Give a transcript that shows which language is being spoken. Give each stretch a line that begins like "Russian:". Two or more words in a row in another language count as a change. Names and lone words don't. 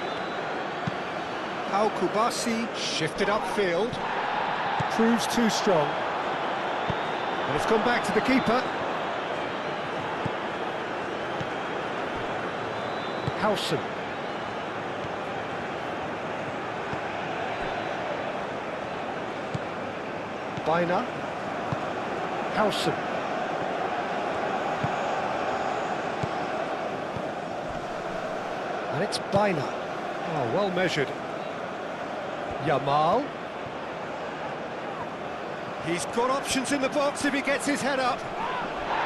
English: Pau Kubasi shifted upfield. Proves too strong. And it's gone back to the keeper. Howson. Baina. Howson. And it's Baina. Oh, well measured. Yamal. He's got options in the box if he gets his head up.